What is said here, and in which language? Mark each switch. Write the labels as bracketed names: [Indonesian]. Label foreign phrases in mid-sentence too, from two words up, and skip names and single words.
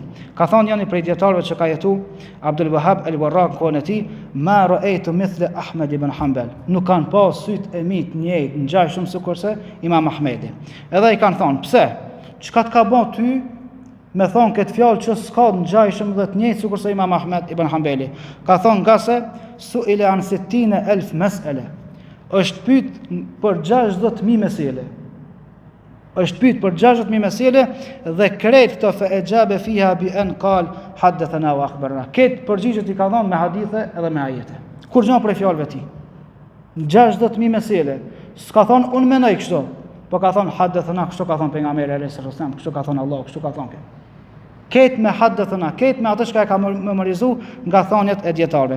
[Albanian] Ka thënë janë prej dietarëve që ka jetu Abdul Wahhab al-Warraq në kohën e tij, [Arabic] "ما رأيت مثل أحمد بن حنبل." [Albanian] Nuk kanë pas syt e mit njëjtë ngjajshëm sikurse Imam Ahmedi. Edhe i kanë thënë, "Pse? Çka të ka bën ty me thonë këtë fjalë që s'ka ngjajshëm dhe të njëjtë sikurse Imam Ahmed ibn Hanbali?" Ka thonë nga se [Arabic] سئل عن 60,000 مسألة. [Albanian] Është pyet për 60,000 mesele. Është pyet për 60,000 mesele dhe krejt këto [Arabic] فأجاب فيها بأن قال حدثنا وأخبرنا. [Albanian] Këtë përgjigjet I ka dhënë me hadithe edhe me ajete. Kur gjë për fjalëve të tij. 60,000 mesele. S'ka thonë unë mendoj kështu, po ka thonë hadathana, kështu ka thonë pejgamberi [Arabic] عليه السلام, [Albanian] kështu ka thonë Allah, kështu ka thonë. Ketë me hadathana, ketë me atë që ka memorizu nga thonjet e dietarëve.